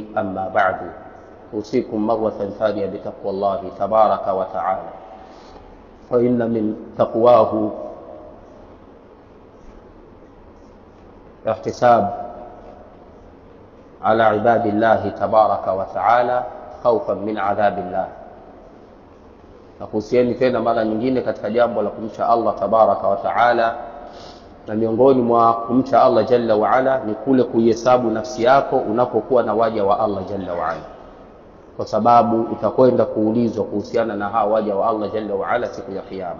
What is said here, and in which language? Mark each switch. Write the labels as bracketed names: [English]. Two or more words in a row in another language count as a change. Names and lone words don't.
[Arabic] أما بعد، أوصيكم مرة ثانية بتقوى الله تبارك وتعالى، فإن من تقواه احتساب على عباد الله تبارك وتعالى خوفا من عذاب الله. [Swahili] Na kuhusiani tena mara nyingine katika jambo la kumcha Allah [Arabic] تبارك وتعالى, [Swahili] na miongoni mwa kumcha Allah [Arabic] جل وعلا [Swahili] ni kule kuhesabu nafsi yako unapokuwa na waja wa Allah [Arabic] جل وعلا, [Swahili] kwa sababu utakwenda kuulizwa kuhusiana na hao waja wa Allah [Arabic] جل وعلا [Swahili] siku ya kiyama.